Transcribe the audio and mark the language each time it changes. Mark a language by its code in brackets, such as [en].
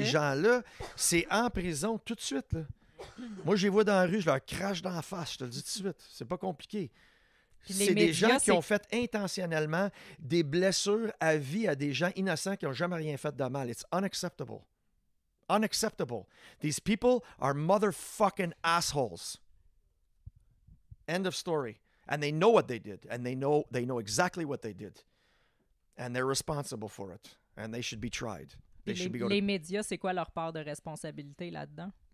[fr] faisait. gens-là, c'est en prison tout de suite. Là. Moi, je les vois dans la rue, je leur crache dans la face, je te le dis tout de suite. C'est pas compliqué. Puis les C'est des médias, gens qui c'est- ont fait intentionnellement des blessures à vie à des gens innocents qui n'ont jamais rien fait de mal. [en] It's unacceptable. Unacceptable. These people are motherfucking assholes. End of story. And they know what they did. And they know exactly what they did. And they're responsible for it. And they should be tried. They [fr] Puis [en] should be [fr] les médias, c'est quoi leur part de responsabilité là-dedans?